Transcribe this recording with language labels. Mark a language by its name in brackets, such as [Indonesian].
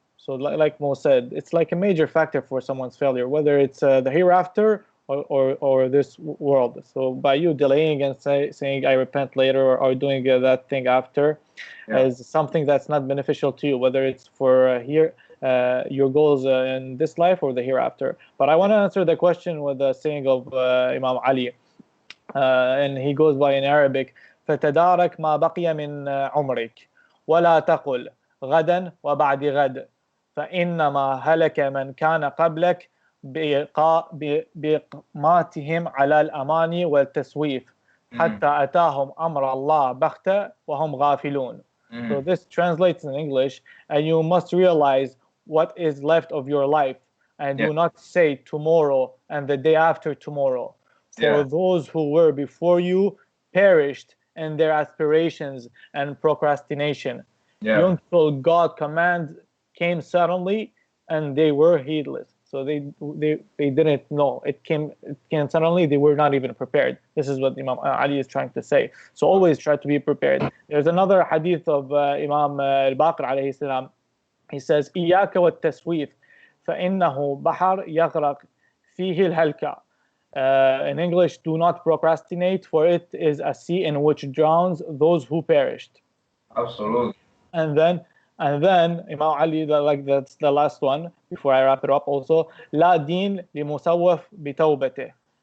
[English] So like Mo said, it's like a major factor for someone's failure, whether it's the hereafter or this world. So by you delaying and saying I repent later, or doing that thing after, is something that's not beneficial to you, whether it's for here your goals in this life or the hereafter. But I want to answer the question with the saying of Imam Ali, and he goes by in Arabic, [Arabic] فتدارك ما بقي من عمرك ولا تقل غدا وبعد غد فإنما هلك من كان قبلك بإقاماتهم على الأماني والتسويف حتى أتاهم أمر الله بغتة وهم غافلون. [English] So this translates in English, and you must realize what is left of your life, and do not say tomorrow and the day after tomorrow. For those who were before you perished in their aspirations and procrastination, until God's command came suddenly and they were heedless. So they didn't know. It came suddenly. They were not even prepared. This is what Imam Ali is trying to say. So always try to be prepared. There's another hadith of Imam al-Baqir alayhi salam. He says, [Arabic] إياك والتسويف فإنه بحر يغرق فيه الهلكة. [English] In English, do not procrastinate, for it is a sea in which drowns those who perished. Absolutely. And then Imam Ali, that's the last one before I wrap it up also, [Arabic] لا دين لمسوف بتوبته.